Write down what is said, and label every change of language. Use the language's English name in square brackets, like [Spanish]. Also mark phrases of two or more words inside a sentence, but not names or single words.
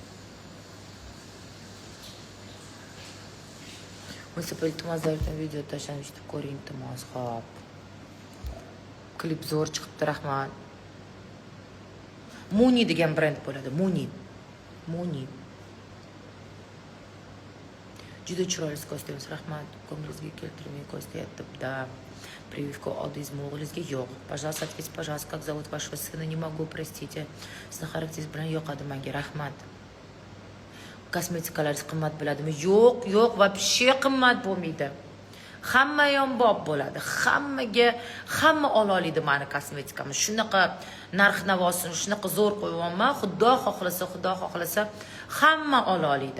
[Uzbek] Munisipal iltimoslardan video tashlanish deb ko'ring, iltimos. Xo'p. Klip zo'r chiqibdi, rahmat. Muni degan brend bo'ladi. Muni. Juda chiroyli kostyumingiz, rahmat. Ko'ngilingizga keltirmay kostyapti. [Russian] Да. Прививку [Uzbek] oldingizmi o'g'lingizga? Yo'q. [Russian] Пожалуйста, ответьте, пожалуйста, как зовут вашего сына? Не могу, простите. [Uzbek] Sizni xarakteriz bilan yoqadi menga, rahmat. Kosmetikalar qimmat bo'ladimi? Yo'q, вообще qimmat bo'lmaydi. Hamma yonbop bo'ladi. Hamma ola oladi meni kosmetikamni. Shunaqa narx-navosini shunaqa zo'r qo'yibman. Xudo xohlasa hamma ola oladi.